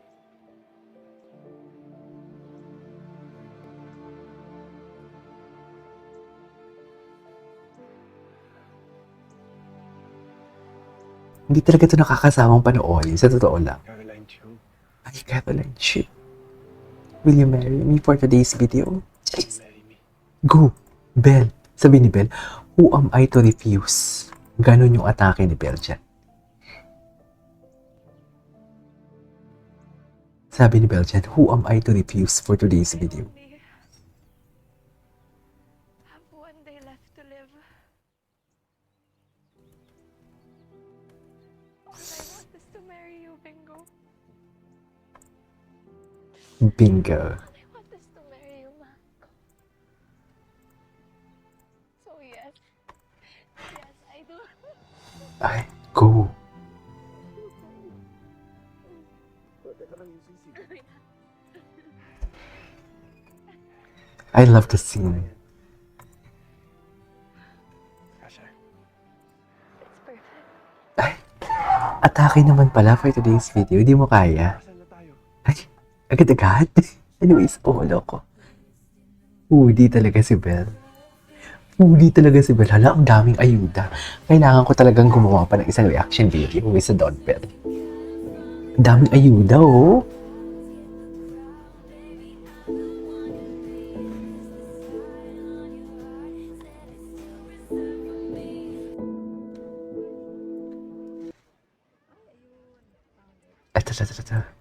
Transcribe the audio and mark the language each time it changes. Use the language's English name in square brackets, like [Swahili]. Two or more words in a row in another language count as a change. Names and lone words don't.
[Filipino] Hindi talaga ito nakakasamang panoorin, sa totoo lang. Caroline Chiu, Ay, Caroline, [English] shit. Will you marry me for today's video? marry me. Go! Belle. [Filipino] Sabi ni Belle, [English] who am I to refuse? [Filipino] Ganon yung atake ni Belle dyan. Sabi ni Belle dyan, [English] who am I to refuse for today's video? only have one day left to live. All I want is to marry you, Bingo. Bingo. All I want is to marry you, Marco. So yes, yes, I do. [Filipino] Ay, go. [English] I love the scene. [Filipino] Kasha, [English] It's perfect. [Filipino] Ay, atake naman pala [English] for today's video. [Filipino] Hindi mo kaya. kasal na tayo. Ay, agad-agad. Anyways, ko. Foodie talaga si Belle. Foodie talaga si Belle. Hala, ang daming ayuda. Kailangan ko talagang gumawa pa ng isang [English] reaction video [Filipino] with sa Don Belle. Ang daming ayuda, oh. Ito.